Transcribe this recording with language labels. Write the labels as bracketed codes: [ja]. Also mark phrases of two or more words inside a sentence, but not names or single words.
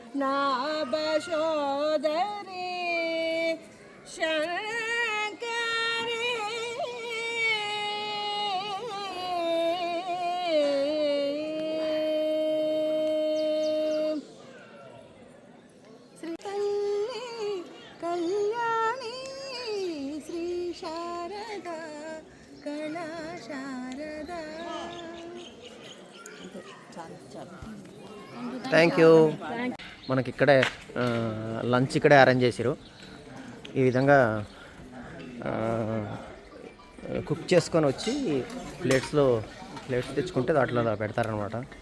[sa] नाभशोदरी शंकरी श्री कल्याणी श्री शारदा कला शारदा [en] Thank you. [te] మనకి ఇక్కడే లంచ్ ఇక్కడే అరేంజ్ చేసారు. ఈ విధంగా కుక్ చేసుకొని వచ్చి ప్లేట్స్ తెచ్చుకుంటే దాంట్లో పెడతారనమాట.